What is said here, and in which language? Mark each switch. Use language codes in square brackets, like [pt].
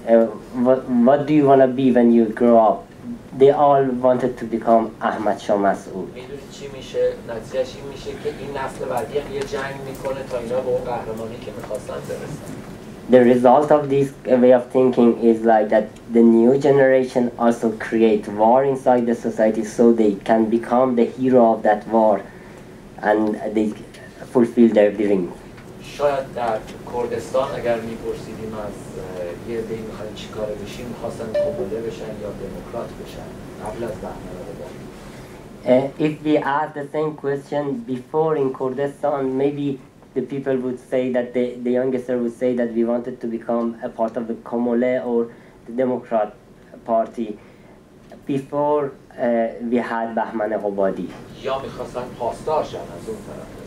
[en] What do you want to be when you grow up? They all wanted to become Ahmad Shah Massoud. [fa] میدونی چی میشه؟ نتیجهش این میشه که این نسل بعدی هم یه جنگ میکنه تا اینا به اون قهرمانی که میخواستن برسن. [en] The result of this way of thinking is like that the new generation also create war inside the society so they can become the hero of that war and they fulfill their dream. [fa] شاید در کردستان اگر میپرسیدیم از یه عده‌ای میخواین چی کاره بشین، میخواستن کموله بشن یا دموکرات بشن قبل از بهمن غبادی. [en] If we ask the same question before in Kurdistan, maybe the people would say that the youngster would say that we wanted to become a part of the Komole or the Democrat Party before we had Bahman Ghobadi. [fa] یا میخواستن پاسدار شن از اون طرف.